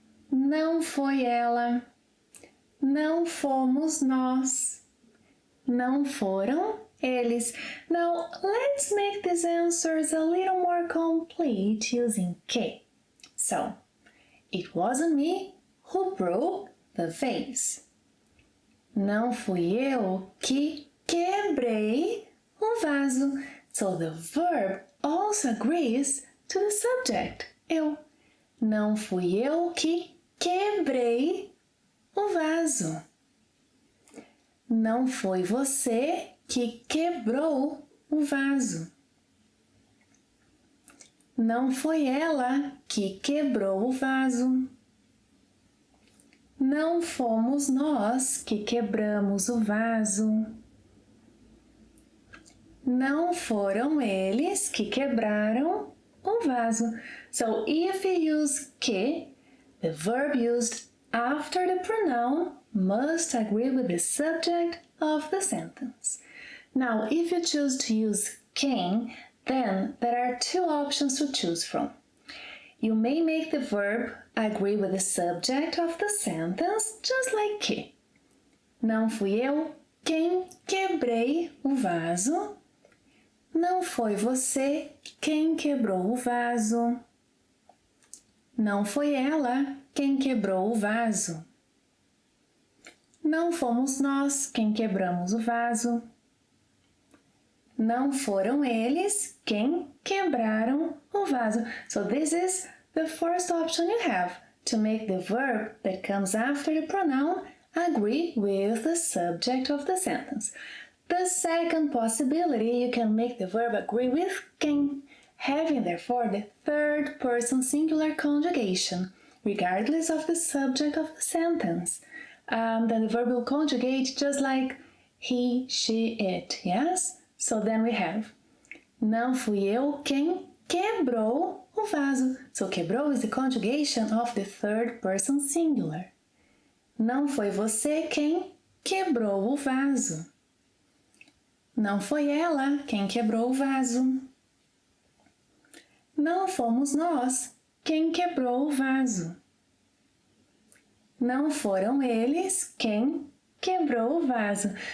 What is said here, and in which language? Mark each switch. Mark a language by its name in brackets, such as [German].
[Portuguese] Não foi ela. Não fomos nós. Não foram eles. [English] Now, let's make these answers a little more complete using que. So, it wasn't me who broke the vase. [Portuguese] Não fui eu que quebrei o vaso. [English] So, the verb also agrees to the subject, eu. [Portuguese] Não fui eu que quebrei o vaso. Não foi você que quebrou o vaso. Não foi ela que quebrou o vaso. Não fomos nós que quebramos o vaso. Não foram eles que quebraram o vaso. [English] So, if you use que, the verb used after the pronoun must agree with the subject of the sentence. Now, if you choose to use quem, then there are two options to choose from. You may make the verb agree with the subject of the sentence, just like que. [Portuguese] Não fui eu quem quebrei o vaso. Não foi você quem quebrou o vaso. Não foi ela quem quebrou o vaso. Não fomos nós quem quebramos o vaso. Não foram eles quem quebraram o vaso. [English] So this is the first option you have to make the verb that comes after the pronoun agree with the subject of the sentence. The second possibility, you can make the verb agree with quem, having therefore the third person singular conjugation, regardless of the subject of the sentence. Then the verb will conjugate just like he, she, it, yes? So then we have [Portuguese] não fui eu quem quebrou o vaso. [English] So quebrou is the conjugation of the third person singular. [Portuguese] Não foi você quem quebrou o vaso. Não foi ela quem quebrou o vaso. Não fomos nós quem quebrou o vaso. Não foram eles quem quebrou o vaso.